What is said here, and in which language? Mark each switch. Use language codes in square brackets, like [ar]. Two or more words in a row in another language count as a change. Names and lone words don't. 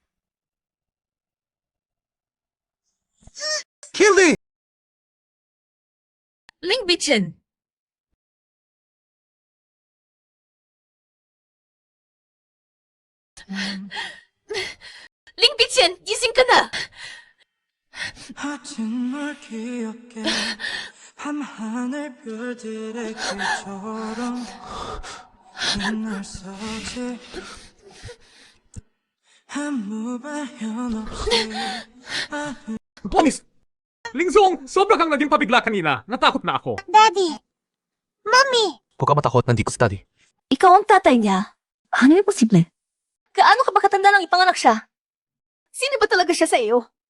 [tl] Kelly! Ling Bichen! Ling Bichen! Gising ka na! [ko] 아직 널 기억해 밤하늘 별들의 길처럼 날 서지 아무 발현 없이 [en] Promise! [tl] Lingzong, sobra kang naging pabigla kanina. Natakot na ako. [en] Daddy! Mommy! [tl] Huwag ka matakot, nandito si Daddy. Ikaw ang tatay niya. Ano yung posible? Gaano ka ba katanda nang ipanganak siya? Sino ba talaga siya sa iyo?